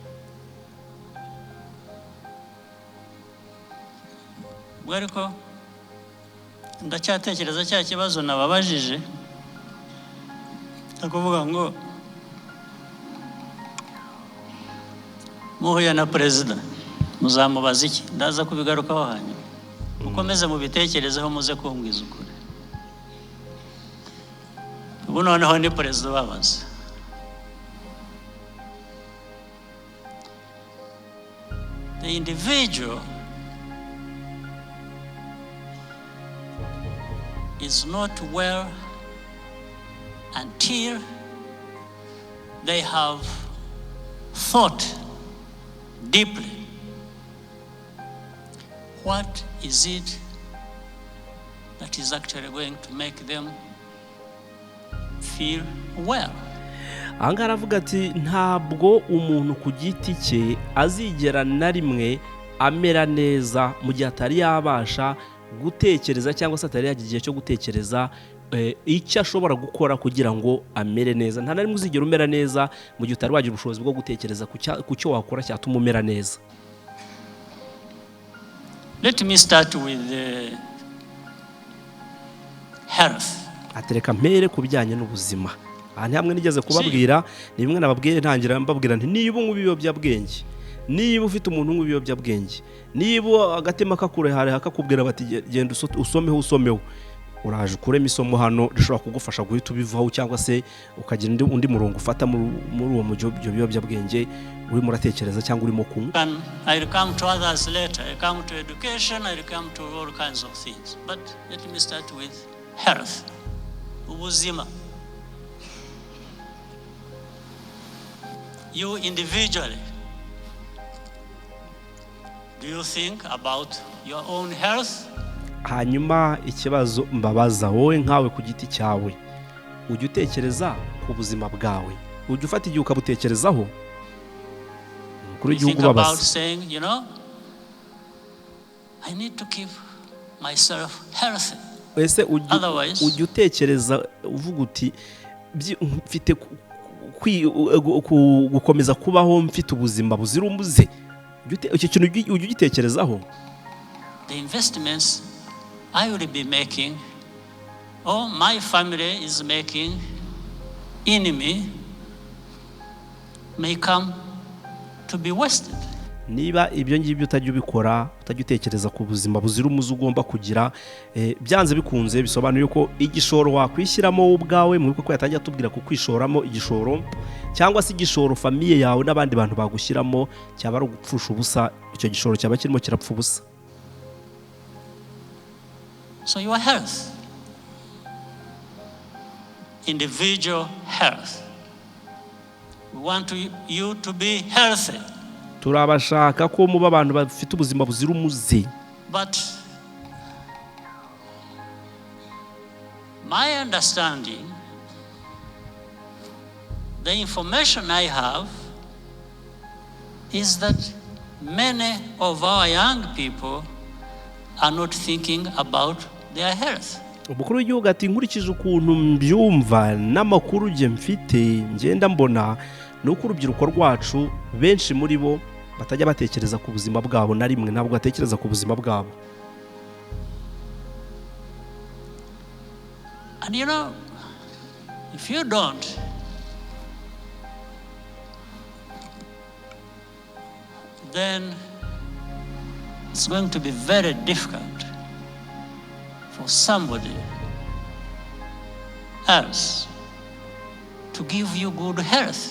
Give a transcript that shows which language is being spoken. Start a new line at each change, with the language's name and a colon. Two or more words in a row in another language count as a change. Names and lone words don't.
Kinyarwanda: Ariko ndacyatekereza cya kibazo nababajije, akuvuga ngo muhuye na perezida muzamubaza iki? Ndaza kubigarukaho hanyuma. Mukomeze mubitekerezeho muze kumbwiza ukuri. Ubu noneho ni perezida babaza.
English: The individual is not well until they have thought deeply. What is it that is actually going to make them feel well?
Kinyarwanda: Ahangaha aravuga ati ntabwo umuntu ku giti cye azigera na rimwe amera neza mu gihe atari yabasha gutekereza cyangwa se atari yagiye igihe cyo gutekereza icyo ashobora gukora kugira ngo amere neza. Nta na rimwe uzigera umera neza mu gihe utari wagira ubushobozi bwo gutekereza ku cyo wakora cyatuma umera neza.
English: Let me start with health.
Kinyarwanda: Atereka mpere ku bijyanye n'ubuzima. Aha ni hamwe nigeze kubabwira, ni bimwe nababwiye ntangira mbabwira nti niba unywa ibiyobyabwenge, niba ufite umuntu unywa ibiyobyabwenge, niba agatima kakure hari hakakubwira bati genda usomeho, uraje ukuremo isomo hano rishobora kugufasha guhita ubivaho, cyangwa se ukagira undi murongo ufata muri uwo mujyo ibiyobyabwenge urimo uratekereza cyangwa urimo kunywa.
English: I will come to others later. I come to education, I will come to all kinds of things. But let me start with health.
Kinyarwanda: Ubuzima.
English: You individually, do you think about your own health?
Kinyarwanda: Hanyuma ikibazo mbabaza wowe nkawe ku giti cyawe, ujya utekereza ku buzima bwawe, ujya ufata igihe ukabutekerezaho? Kuri igihugu babaza,
English: you know, I need to keep myself healthy.
Kinyarwanda: Ese ujya utekereza uvuga uti mfite gukomeza kubaho mfite ubuzima buzira umuze? Icyo kintu ujya ugitekerezaho?
English: The investments I will be making, or my family is making, in me may come to be wasted.
Kinyarwanda: Niba ibyo ngibyo utajya ubikora, utajya utekereza ku buzima buzira umuze ugomba kugira, byanze bikunze bisobanuye ko igishoro wakwishyiramo ubwawe, muri ko yatangiye atubwira ku kwishoramo igishoro, cyangwa se igishoro famiye yawe n'abandi bantu bagushyiramo cyaba ari ugupfusha ubusa, icyo gishoro cyaba kirimo kirapfa ubusa.
English: So your health, individual health, we want you to be healthy.
Kinyarwanda: Turabashaka ko muba abantu bafite ubuzima buzira umuze.
English: But my understanding, the information I have is that many of our young people are not thinking about their health.
Kinyarwanda: umukuru w'igihugu ati nkurikije ukuntu mbyumva n'amakuru nge mfite ngenda mbona ni uko urubyiruko rwacu benshi muri bo batajya batekereza ku buzima bwabo na rimwe, ntabwo batekereza ku buzima bwabo.
English: And you know, if you don't, then it's going to be very difficult for somebody else to give you good health.